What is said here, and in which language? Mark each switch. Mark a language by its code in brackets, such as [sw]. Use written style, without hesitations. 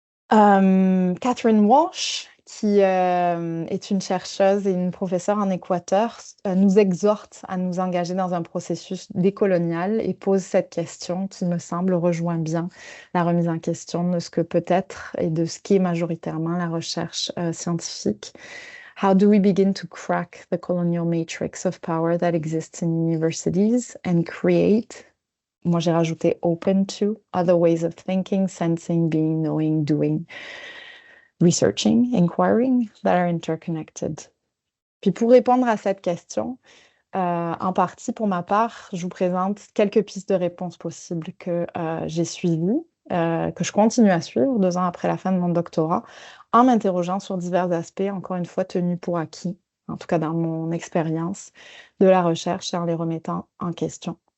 [fr] Catherine Walsh, qui est une chercheuse et une professeure en Équateur, nous exhorte à nous engager dans un processus décolonial et pose cette question qui me semble rejoint bien la remise en question de ce que peut être et de ce qu'est majoritairement la recherche scientifique. [en] How do we begin to crack the colonial matrix of power that exists in universities and create, [fr] moi j'ai rajouté [en] open to, other ways of thinking, sensing, being, knowing, doing, researching, inquiring that are interconnected. [fr] Puis pour répondre à cette question, en partie pour ma part, je vous présente quelques pistes de réponse possibles que j'ai suivies, que je continue à suivre 2 ans après la fin de mon doctorat, en m'interrogeant sur divers aspects, encore une fois tenus pour acquis, en tout cas dans mon expérience de la recherche et en les remettant en question.